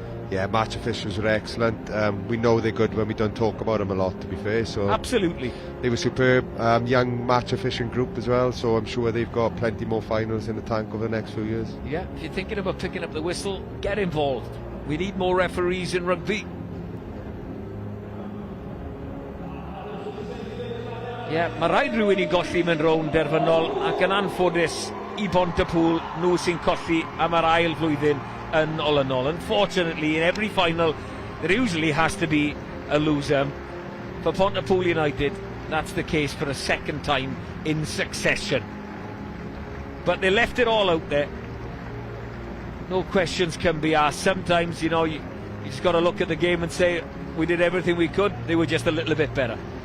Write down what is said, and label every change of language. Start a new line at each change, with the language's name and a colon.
English: Yeah, match officials were excellent. We know they're good when we don't talk about them a lot, to be fair. So absolutely. They were superb. Young match official group as well, so I'm sure they've got plenty more finals in the tank over the next few years. Yeah, if you're thinking about picking up the whistle, get involved. We need more referees in rugby.
Welsh: Yeah, mae rhaid rhywun I golli mewn rownd derfynol, ac yn anffodus I Pontypool, nhw sy'n colli am yr ail flwyddyn yn olynol.
English: Unfortunately, in every final, there usually has to be a loser. For Pontypool United, that's the case for a second time in succession. But they left it all out there. No questions can be asked. Sometimes, you know, you just got to look at the game and say, we did everything we could, they were just a little bit better.